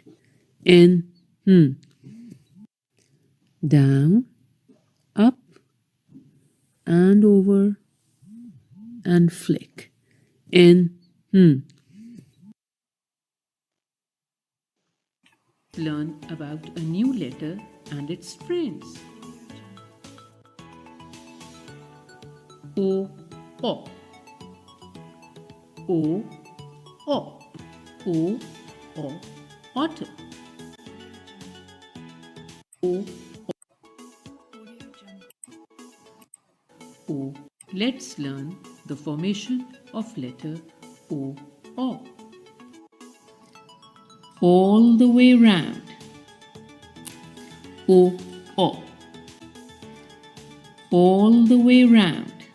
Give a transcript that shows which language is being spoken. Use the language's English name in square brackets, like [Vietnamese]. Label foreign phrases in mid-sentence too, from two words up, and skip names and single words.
[English] N, down, up and over, and flick. N, Learn about a new letter and its friends. O, O. O, O. O, O, otter. O, O. Let's learn the formation of letter O, O. All the way round. O, O. All the way round.